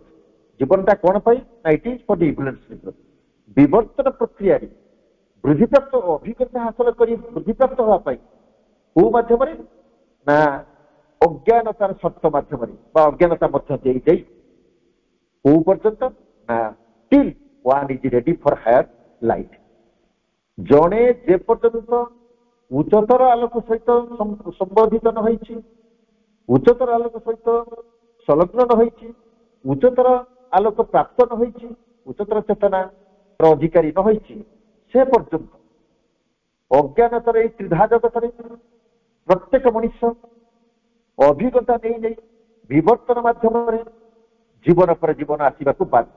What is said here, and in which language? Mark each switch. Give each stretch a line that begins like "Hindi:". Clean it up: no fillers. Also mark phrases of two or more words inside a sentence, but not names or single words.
Odia: ଜୀବନଟା କଣ ପାଇଁ ନା
English: it is for the evolutionary growth.
Odia: ବିବର୍ତ୍ତନ ପ୍ରକ୍ରିୟାରେ ବୃଦ୍ଧିପ୍ରାପ୍ତ ଅଭିଜ୍ଞତା ହାସଲ କରି ବୃଦ୍ଧିପ୍ରାପ୍ତ ହେବା ପାଇଁ କୋଉ ମାଧ୍ୟମରେ ନା ଅଜ୍ଞାନତାର ସତ୍ୟ ମାଧ୍ୟମରେ ବା ଅଜ୍ଞାନତା ମଧ୍ୟ ଦେଇ ଯାଇ କୋଉ ପର୍ଯ୍ୟନ୍ତ ନା ଟିଲ୍
English: one is ready for higher light।
Odia: ଜଣେ ଯେ ପର୍ଯ୍ୟନ୍ତ ଉଚ୍ଚତର ଆଲୋକ ସହିତ ସମ୍ବୋଧିତ ନ ହୋଇଛି, ଉଚ୍ଚତର ଆଲୋକ ସହିତ ସଂଲଗ୍ନ ନ ହୋଇଛି, ଉଚ୍ଚତର ଆଲୋକ ପ୍ରାପ୍ତ ନ ହୋଇଛି, ଉଚ୍ଚତର ଚେତନାର ଅଧିକାରୀ ନ ହୋଇଛି, ସେ ପର୍ଯ୍ୟନ୍ତ ଅଜ୍ଞାନତାର ଏଇ ତ୍ରିଧା ଜଗତରେ ପ୍ରତ୍ୟେକ ମଣିଷ ଅଭିଜ୍ଞତା ନେଇ ନେଇ ବିବର୍ତ୍ତନ ମାଧ୍ୟମରେ ଜୀବନ ପରେ ଜୀବନ ଆସିବାକୁ ବାଧ୍ୟ।